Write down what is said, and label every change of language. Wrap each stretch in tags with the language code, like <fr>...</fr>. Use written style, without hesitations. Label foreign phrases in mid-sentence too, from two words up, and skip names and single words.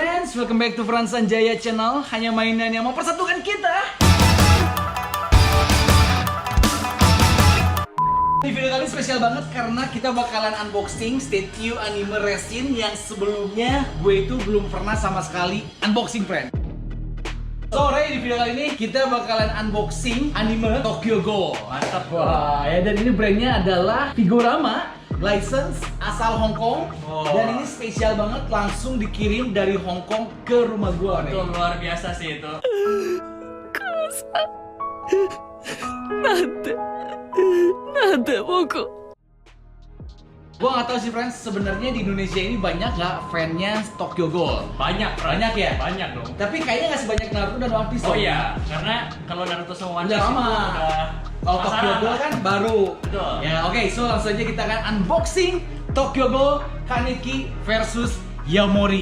<en>friends, welcome back to Frans Sanjaya Channel.</en> <id>Hanya mainan yang mempersatukan kita. Di video kali spesial banget karena kita bakalan</id> <en>unboxing statue anime resin</en> <id>yang sebelumnya gue itu belum pernah sama sekali unboxing, friend. So, Ray, di video kali ini kita bakalan unboxing anime Tokyo Ghoul. Mantap. Wah, ya, dan ini brandnya adalah Figurama, license asal Hong Kong. Dan ini spesial banget, langsung dikirim dari Hong Kong ke rumah gua. Itu luar biasa sih itu.</id> <ja>なんで僕</ja> <id>Gua nggak tahu sih, friends, sebenarnya di Indonesia ini banyak nggak fansnya Tokyo Ghoul? Banyak, Bro. Banyak ya? Banyak dong. Tapi kayaknya nggak sebanyak Naruto dan One Piece. Oh dong. iya, karena kalau Naruto sama One Udah Piece lama. itu udah Kalau Tokyo pasaran Ghoul lah. kan baru. Betul. Ya, oke, so langsung aja kita akan unboxing Tokyo Ghoul Kaneki versus Yamori.</id>